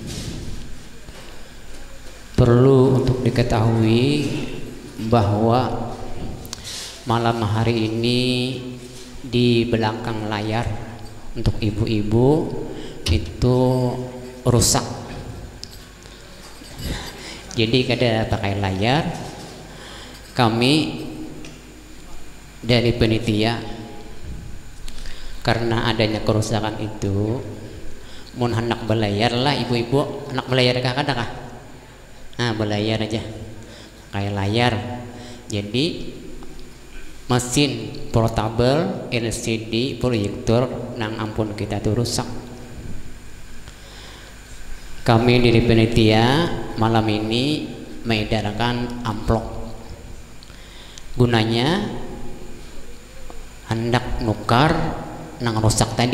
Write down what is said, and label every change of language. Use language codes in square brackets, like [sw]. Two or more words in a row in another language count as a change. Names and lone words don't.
[id] Perlu untuk diketahui bahwa malam hari ini di belakang layar untuk ibu-ibu itu rusak, jadi kada pakai layar. [bjn] Kami dari panitia karena adanya kerusakan itu mun hendak belayar lah ibu-ibu, hendak belayar kah kada kah? [id] Nah, belayar aja kayak layar. [bjn] Jadi mesin portable LCD proyektor nang ampun kita tuh rusak. [id] Kami dari panitia malam ini mengedarkan amplop, gunanya hendak nukar nang rusak tadi.